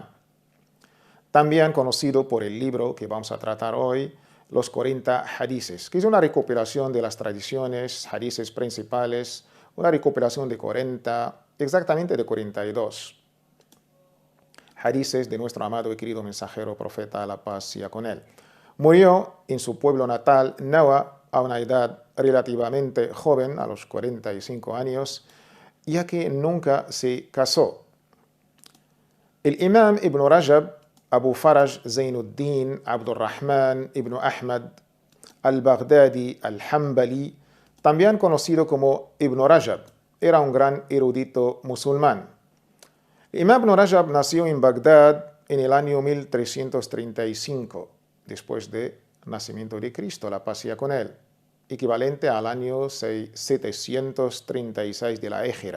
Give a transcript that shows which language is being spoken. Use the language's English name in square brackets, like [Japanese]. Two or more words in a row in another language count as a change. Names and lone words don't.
[Spanish] También conocido por el libro que vamos a tratar hoy, Los 40 Hadices, que es una recopilación de las tradiciones, hadices principales, una recopilación de 40, exactamente de 42 hadices de nuestro amado y querido mensajero profeta, la paz sea con él. Murió en su pueblo natal, Nawa, a una edad relativamente joven, a los 45 años, ya que nunca se casó. El imam Ibn Rajab, Abu Faraj Zainuddin Abdurrahman ibn Ahmad al-Baghdadi al-Hanbali, también conocido como Ibn Rajab, era un gran erudito musulmán. Imam Ibn Rajab nació en Bagdad en el año 1335, después del nacimiento de Cristo, la paz sea con él, equivalente al año 736 de la Égira.